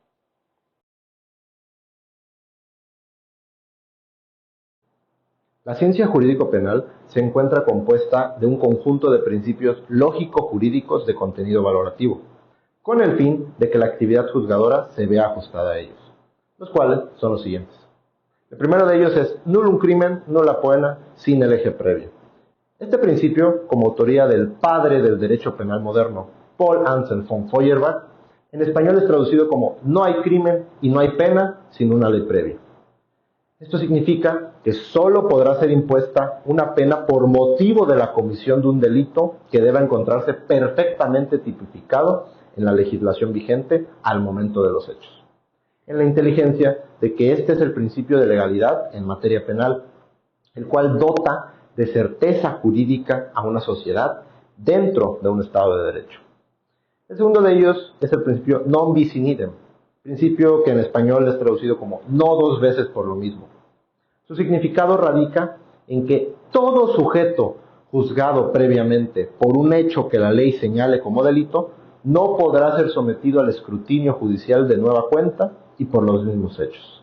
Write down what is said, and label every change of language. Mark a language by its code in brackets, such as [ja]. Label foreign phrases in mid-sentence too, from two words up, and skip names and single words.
[es] La ciencia jurídico-penal se encuentra compuesta de un conjunto de principios lógico-jurídicos de contenido valorativo, con el fin de que la actividad juzgadora se vea ajustada a ellos, los cuales son los siguientes. El primero de ellos es [la] nullum crimen, nulla poena, sine lege previa. [es] Este principio, como autoría del padre del derecho penal moderno, Paul Anselm von Feuerbach, en español es traducido como no hay crimen y no hay pena sin una ley previa. Esto significa que solo podrá ser impuesta una pena por motivo de la comisión de un delito que deba encontrarse perfectamente tipificado en la legislación vigente al momento de los hechos. En la inteligencia de que este es el principio de legalidad en materia penal, el cual dota de certeza jurídica a una sociedad dentro de un Estado de Derecho. El segundo de ellos es el principio [la] non bis in idem, [es] principio que en español es traducido como no dos veces por lo mismo. Su significado radica en que todo sujeto juzgado previamente por un hecho que la ley señale como delito, no podrá ser sometido al escrutinio judicial de nueva cuenta y por los mismos hechos.